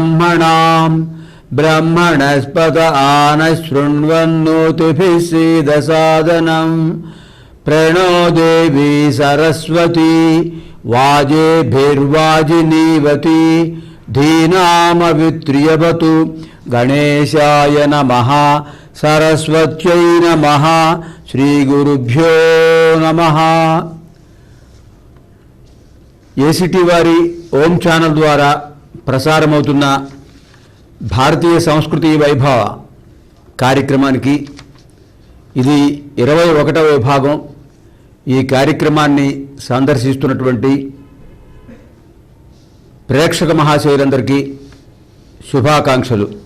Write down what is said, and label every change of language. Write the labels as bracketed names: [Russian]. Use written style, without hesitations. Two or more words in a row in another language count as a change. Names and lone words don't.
[Sanskrit] ब्रह्मणस्पत आनशृण्वन्नोतिभिः सीदसादनं प्रणो देवी सरस्वती वाजेभिर्वाजिनीवती धीनामवित्र्यवतु गणेशाय नमः सरस्वत्यै नमः श्रीगुरुभ्यो नमः। [Telugu] ఏసిటీ వారి ఓం ఛానల్ ద్వారా ప్రసారమవుతున్న భారతీయ సంస్కృతి వైభవ కార్యక్రమానికి ఇది 21వ విభాగం. ఈ కార్యక్రమాన్ని సందర్శిస్తున్నటువంటి ప్రేక్షక మహాశయులందరికీ శుభాకాంక్షలు.